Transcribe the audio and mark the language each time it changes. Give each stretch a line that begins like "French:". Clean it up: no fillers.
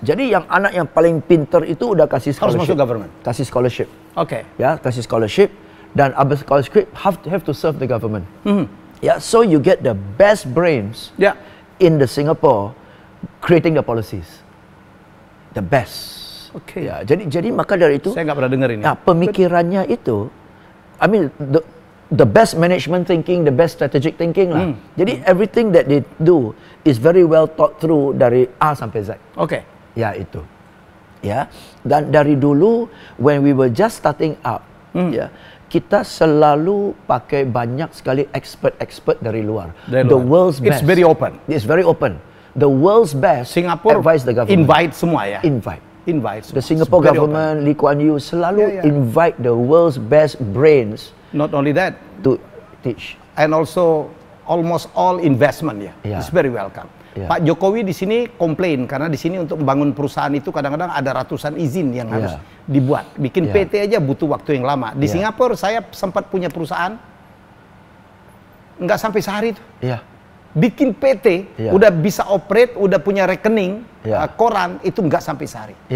Indonesian: Jadi yang anak yang paling pinter itu udah kasih scholarship. Harus masuk government. Kasih scholarship. Oke. Ya, kasih scholarship dan abis scholarship
English: have to serve the government. Ya, so you get the best brains in the Singapore creating the policies. The best. Oke.
Indonesian: Ya, jadi maka dari itu saya nggak pernah dengar ini. Ya, pemikirannya itu
English: I mean the best management thinking, the best strategic thinking
Indonesian: lah. Jadi
English: everything that they do is very well thought through
Indonesian: dari A sampai Z. Oke. Ya itu. Ya. Dan dari dulu
English: when we were just starting up,
Indonesian: ya, kita selalu pakai banyak sekali expert dari luar.
English: The world's best. It's very open. It's very open. The world's best. Singapore advise the government.
Indonesian: Invite semua ya. Invite. Semua.
English: The Singapore government, Lee Kuan Yew
Indonesian: selalu
English: invite the world's best brains. Not only that, to teach, and also almost all investment it's very welcome.
Indonesian: Pak Jokowi di sini komplain karena di sini untuk membangun perusahaan itu kadang-kadang ada ratusan izin yang harus dibuat. Bikin PT aja butuh waktu yang lama. Di Singapura saya sempat punya perusahaan nggak sampai sehari itu. Bikin PT udah bisa operate, udah punya rekening, koran itu nggak sampai sehari.